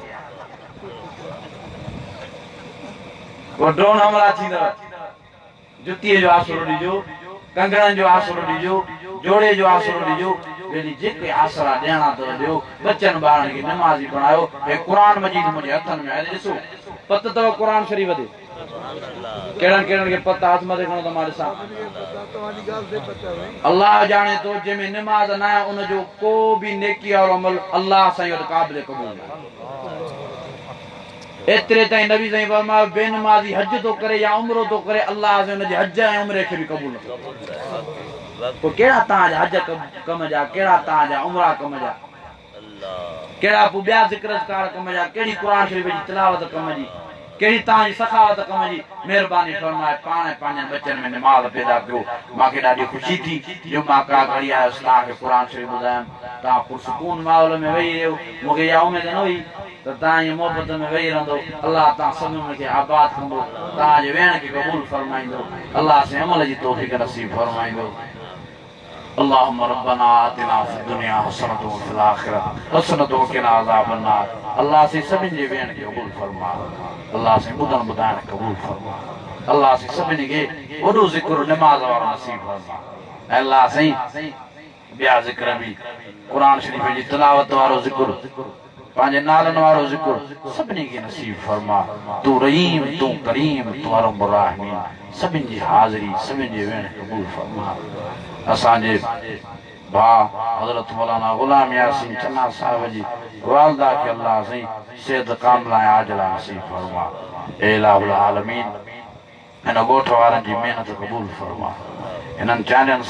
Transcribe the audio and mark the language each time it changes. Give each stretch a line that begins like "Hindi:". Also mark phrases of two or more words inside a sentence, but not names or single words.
Sindhi: को ड्रोन हमला थींदव जुतीअ जो आसरो ॾिजो कंगणनि जो आसरो ॾिजो जोड़े जो आसरो ॾिजो ॿियनि जेके आसरा ॾियणा अथव ॾियो बच्चनि ॿारनि खे नमाज़ी बणायो हे क़ुरान मजीद मुंहिंजे हथनि में आहे ॾिसो पत अथव क़ुरान शरीफ़ ते केड़न केड़न के पता हाथ मथे खणो त मां ॾिसां अल्लाह जाने तो जंहिंमें नमाज न आहे उन जो को भी नेकी वारो अमल अल्लाह साईं वटि क़ाबिल क़बूल न एतिरे ताईं नबी साईं फरमायो बेनमाज़ी हज तो करे या उमरो तो करे अल्लाह से उन जे हज ऐं उमरे खे भी क़बूल न को केड़ा तव्हांजा हज कम जा केड़ा तव्हांजा उमरा कम जा केड़ा पोइ ॿिया ज़िक्रकार कम जा केड़ी क़ुरान शरीफ़ जी तिलावत कम जी केड़ी तांजी सखावत कम जी मेहरबानी फरमाए पाण पंहिंजनि बच्चनि में नमाज़ पैदा कयो मूंखे ॾाढी ख़ुशी थी जो मां का घड़ी आयुसि तव्हांखे क़ुरान शरीफ़ ॿुधायमि तव्हां पुरसकून माहौल में वेही रहियो मूंखे इहा उमेद न हुई त तव्हां इहा मोहबत में वेही रहंदो अल्लाह तव्हां सभिनी खे आबाद कंदो तव्हांजे वेहण खे क़बूल फरमाईंदो अल्लाह से अमल जी तौफ़ीक़ नसीब फरमाईंदो
Arabic: اللهم ربنا آتنا في الدنيا حسنة وفي الآخرة حسنة وقنا عذاب النار
Sindhi: الله से सभिनी जे वेहण खे क़बूल फरमा अल्लाह से ॿुधण ॿुधाइण क़बूल फरमा अल्लाह से सभिनी खे वॾो ज़िक्र नमाज़ वारो नसीब फरमा अल्लाह साईं ॿिया ज़िक्र बि क़ुरान शरीफ़ जी तिलावत वारो ज़िक्र पांजे नालन वारो जिक्र सभिनी खे नसीब फरमा तू रहीम तू करीम तू
Arabic: أرحم الراحمين
Sindhi: सभिनी जी हाज़िरी सभिनी जे वेण क़बूल फरमा असांजे भाउ हज़रत मौलाना गुलाम यासीन चन्ना साहिब जी वालदा खे अल्लाह साईं सेहत कामिला ऐं आजिला नसीब फरमा ए
Arabic: إله العالمين
Sindhi: हिन ॻोठ वारनि जी महिनत क़बूल फरमा हिननि चांडियनि